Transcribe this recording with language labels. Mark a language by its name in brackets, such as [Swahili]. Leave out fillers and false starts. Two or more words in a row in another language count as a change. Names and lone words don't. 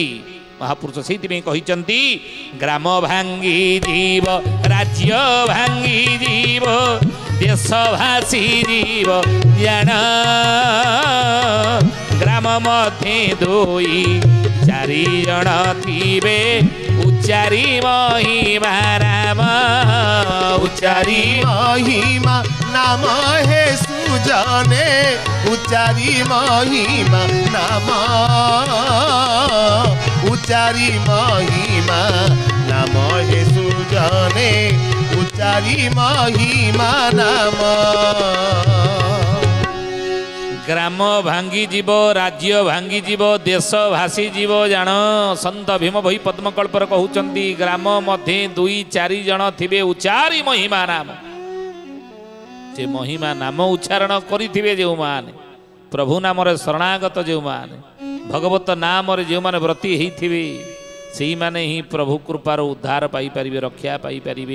[Odia] ମହାପୁରୁଷ ସେଇଥିପାଇଁ କହିଛନ୍ତି ଗ୍ରାମ ଭାଙ୍ଗି ଯିବ, ରାଜ୍ୟ ଭାଙ୍ଗି ଯିବ, ଦେଶ ଭାସି ଯିବ ଜାଣ, ଗ୍ରାମ ମଧ୍ୟେ 2-4 ଜଣ ଥିବେ, ଉଚାରି ମହିମା ରାମ, ଉଚାରି ମହିମା ନାମ ହେ ସୁଜନେ, ଉଚାରି ମହିମା ନାମ, ଉଚାରି ମହିମା ନାମ ହେ ସୁଜନେ, ଉଚାରି ମହିମା ନାମ। ଗ୍ରାମ ଭାଙ୍ଗିଯିବ, ରାଜ୍ୟ ଭାଙ୍ଗିଯିବ, ଦେଶ ଭାସିଯିବ ଜାଣ। ସନ୍ଥ ଭୀମ ବହି ପଦ୍ମକଳ୍ପରେ କହୁଛନ୍ତି ଗ୍ରାମ ମଧ୍ୟେ 2-4 ଜଣ ଥିବେ, ଉଚାରି ମହିମା ନାମ। ସେ ମହିମା ନାମ ଉଚ୍ଚାରଣ କରିଥିବେ ଯେଉଁମାନେ, ପ୍ରଭୁ ନାମରେ ଶରଣାଗତ ଯେଉଁମାନେ, ଭଗବତ ନାମରେ ଯେଉଁମାନେ ବ୍ରତୀ ହେଇଥିବେ, ସେଇମାନେ ହିଁ ପ୍ରଭୁ କୃପାର ଉଦ୍ଧାର ପାଇପାରିବେ, ରକ୍ଷା ପାଇପାରିବେ।